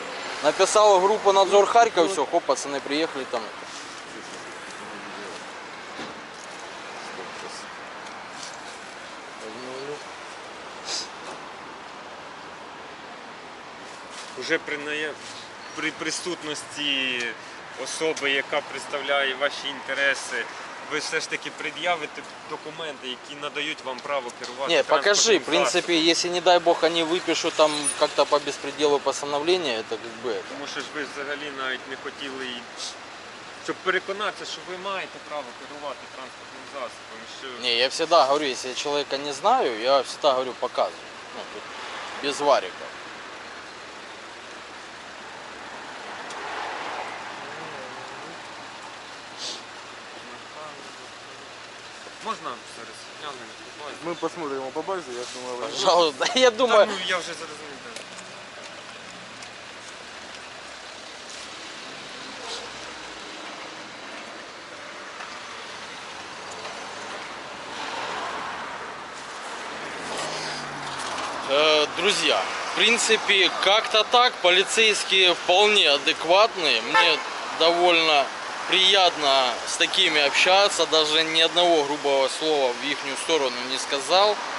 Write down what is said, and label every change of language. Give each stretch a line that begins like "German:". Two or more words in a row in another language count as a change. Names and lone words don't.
Russian: Написала группу «Надзор Харьков», все, хоп, пацаны приехали там.
Ukrainian: Уже при присутності особи, яка представляє ваші інтереси, ви все ж таки пред'явите документи, які надають вам право керувати
Russian: Не, покажи,
Ukrainian: транспортним
Russian: в принципе, если не дай бог они выпишут там как-то по беспределу постановление, это как бы это.
Ukrainian: Тому що ж ви взагалі навіть не хотіли, щоб переконатися, що ви маєте право керувати транспортним засобом. Що...
Russian: Не, я всегда говорю, если я человека не знаю, я всегда говорю, показываю. Ну, тут без вариков.
Ukrainian: Можна зараз глянемо по базі? Ми посмотримо по базі, я думаю, ви-
Russian: Пожалуйста, я
Ukrainian: Та, думаю, ну, я вже зрозумів.
Russian: Да. друзья, в принципе, как-то так, полицейские вполне адекватные, мне довольно приятно с такими общаться, даже ни одного грубого слова в их сторону не сказал.